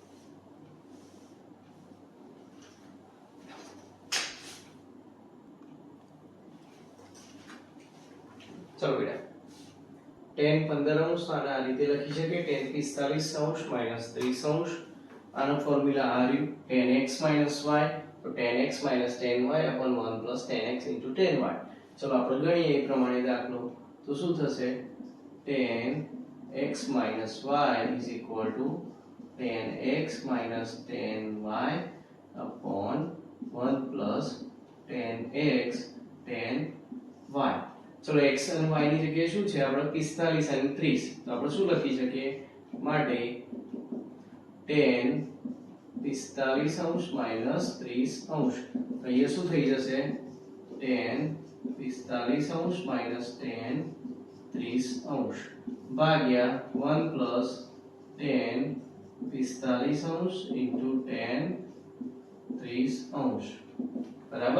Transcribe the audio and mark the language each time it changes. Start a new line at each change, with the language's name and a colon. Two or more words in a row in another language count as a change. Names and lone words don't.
Gujarati: ચલો બેટા tan 15° આને આ રીતે લખી શકીએ tan 45° - 30°. આનો ફોર્મ્યુલા આ રહ્યું tan x - y તો tan x - tan y / 1 + tan x * tan y. ચલો આપણે ગણીએ એ પ્રમાણે દાખલો તો શું થશે tan x - y = tan x - tan y
English: upon 1 plus tan x tan y.
Gujarati: ચલો x અને y ની જગ્યાએ શું છે આપણે 45 અને 30, તો આપણે શું લખી શકીએ માટે tan 45° - 30°. અહીંયા શું થઈ જશે tan 45° - tan 30° ભાગ્યા
English: 1 plus tan 45° into tan 30°
Gujarati: બરાબર.